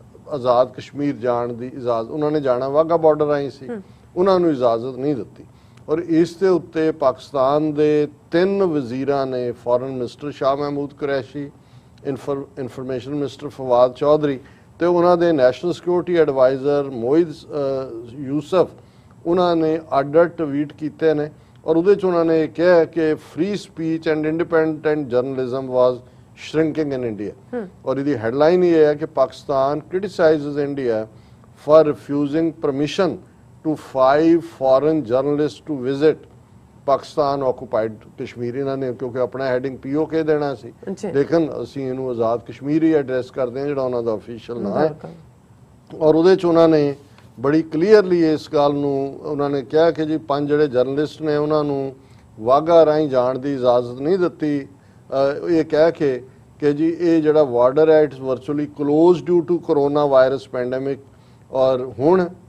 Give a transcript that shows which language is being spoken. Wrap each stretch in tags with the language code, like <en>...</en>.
<pa>ਆਜ਼ਾਦ ਕਸ਼ਮੀਰ ਜਾਣ ਦੀ ਇਜਾਜ਼ਤ, ਉਹਨਾਂ ਨੇ ਜਾਣਾ ਵਾਘਾ ਬਾਰਡਰ ਆਈ ਸੀ, ਉਹਨਾਂ ਨੂੰ ਇਜਾਜ਼ਤ ਨਹੀਂ ਦਿੱਤੀ ਔਰ ਇਸ ਦੇ ਉੱਤੇ ਪਾਕਿਸਤਾਨ ਦੇ 3 ਵਜ਼ੀਰਾਂ ਨੇ, ਫੋਰਨ ਮਿਨਿਸਟਰ ਸ਼ਾਹ ਮਹਿਮੂਦ ਕੁਰੈਸ਼ੀ, ਇਨਫੋਰਮੇਸ਼ਨ ਮਿਨਿਸਟਰ ਫਵਾਦ ਚੌਧਰੀ ਤੇ ਉਹਨਾਂ ਦੇ ਨੈਸ਼ਨਲ ਸਿਕਿਉਰਿਟੀ ਐਡਵਾਈਜ਼ਰ ਮੋਹਿਦ ਯੂਸਫ, ਉਹਨਾਂ ਨੇ ਅੱਡ-ਅੱਡ ਟਵੀਟ ਕੀਤੇ ਨੇ ਔਰ ਉਹਦੇ 'ਚ ਉਹਨਾਂ ਨੇ ਕਿਹਾ ਕਿ</pa> <en>Free speech and independent journalism was shrinking in India.</en> <hi>और इसकी हेडलाइन ये है कि Pakistan</hi> <en>criticizes India for refusing permission to 5 foreign journalists to visit Pakistan occupied Kashmir।</en> <hi>इन्होंने क्योंकि अपना हेडिंग POK देना सी लेकिन</hi> <pa>ਅਸੀਂ ਇਹਨੂੰ ਆਜ਼ਾਦ ਕਸ਼ਮੀਰ ਹੀ ਐਡਰੈਸ ਕਰਦੇ ਹਾਂ ਜਿਹੜਾ ਉਹਨਾਂ ਦਾ ਅਫੀਸ਼ੀਅਲ ਨਾਂ ਹੈ ਔਰ ਉਹਦੇ 'ਚ ਉਹਨਾਂ ਨੇ ਬੜੀ ਕਲੀਅਰਲੀ ਇਸ ਗੱਲ ਨੂੰ ਉਹਨਾਂ ਨੇ ਕਿਹਾ ਕਿ ਜੀ 5 ਜਿਹੜੇ ਜਰਨਲਿਸਟ ਨੇ ਉਹਨਾਂ ਨੂੰ ਵਾਘਾ ਰਾਹੀਂ ਜਾਣ ਦੀ ਇਜਾਜ਼ਤ ਨਹੀਂ ਦਿੱਤੀ ਇਹ ਕਹਿ ਕੇ ਕਿ ਜੀ ਇਹ ਜਿਹੜਾ ਬਾਰਡਰ ਹੈ</pa> <en>it's virtually close due to corona virus pandemic</en> <pa>ਔਰ ਹੁਣ</pa>